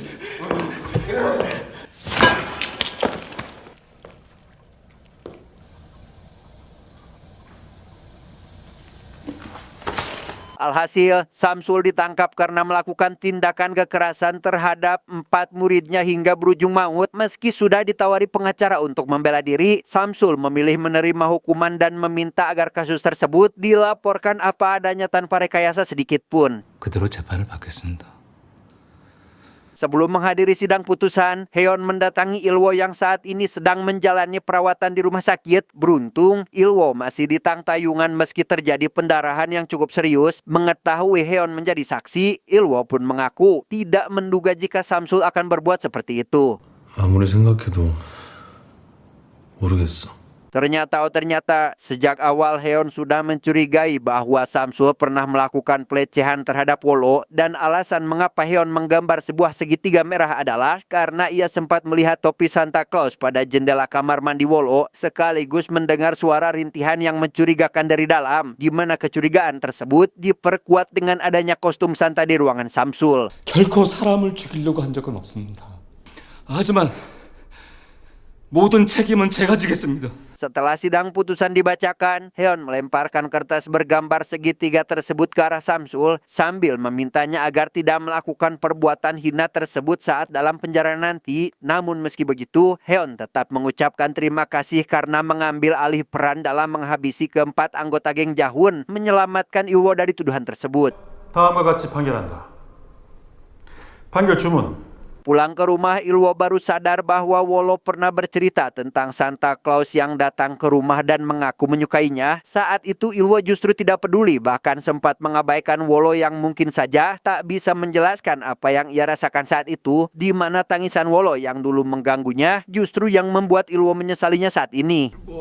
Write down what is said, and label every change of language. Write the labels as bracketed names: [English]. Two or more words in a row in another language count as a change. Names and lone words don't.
[Indonesian] Alhasil, Samsul ditangkap karena melakukan tindakan kekerasan terhadap 4 muridnya hingga berujung maut. Meski sudah ditawari pengacara untuk membela diri, Samsul memilih menerima hukuman dan meminta agar kasus tersebut dilaporkan apa adanya tanpa rekayasa sedikit pun. [Korean] 그대로 재판을 받겠습니다. [Indonesian] Sebelum menghadiri sidang putusan, Heon mendatangi Ilwo yang saat ini sedang menjalani perawatan di rumah sakit. Beruntung, Ilwo masih di tangtayungan meski terjadi pendarahan yang cukup serius. Mengetahui Heon menjadi saksi, Ilwo pun mengaku tidak menduga jika Samsul akan berbuat seperti itu. [Korean] 아무리 생각해도 모르겠어. [Indonesian] Ternyata sejak awal Heon sudah mencurigai bahwa Samsul pernah melakukan pelecehan terhadap Wolo dan alasan mengapa Heon menggambar sebuah segitiga merah adalah karena ia sempat melihat topi Santa Claus pada jendela kamar mandi Wolo sekaligus mendengar suara rintihan yang mencurigakan dari dalam, di mana kecurigaan tersebut diperkuat dengan adanya kostum Santa di ruangan Samsul. [Korean] 결코 사람을 죽이려고 한 적은 없습니다. 하지만 모든 책임은 제가 지겠습니다. [Indonesian] Setelah sidang putusan dibacakan, Heon melemparkan kertas bergambar segitiga tersebut ke arah Samsul sambil memintanya agar tidak melakukan perbuatan hina tersebut saat dalam penjara nanti. Namun meski begitu, Heon tetap mengucapkan terima kasih karena mengambil alih peran dalam menghabisi keempat anggota geng Jahun, menyelamatkan Ilwo dari tuduhan tersebut. [Korean] 다음과 같이 판결한다. 판결 주문. [Indonesian] Pulang ke rumah, Ilwo baru sadar bahwa Wolo pernah bercerita tentang Santa Claus yang datang ke rumah dan mengaku menyukainya. Saat itu Ilwo justru tidak peduli, bahkan sempat mengabaikan Wolo yang mungkin saja tak bisa menjelaskan apa yang ia rasakan saat itu, di mana tangisan Wolo yang dulu mengganggunya justru yang membuat Ilwo menyesalinya saat ini.